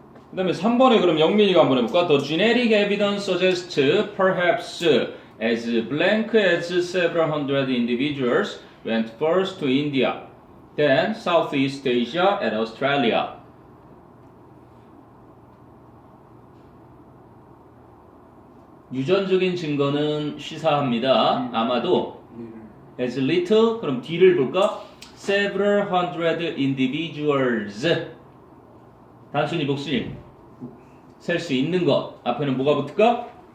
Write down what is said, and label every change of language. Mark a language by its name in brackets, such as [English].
[Korean] 그 다음에 3번에 그럼 영민이가 한번 해볼까? [English] The genetic evidence suggests perhaps as blank as several hundred individuals went first to India, then Southeast Asia and Australia. [Korean] 유전적인 증거는 시사합니다. 아마도 [English] as little [Korean] 그럼 D를 볼까? [English] several hundred individuals [Korean] 단순히 복수님 셀 수 있는 것 앞에는 뭐가 붙을까?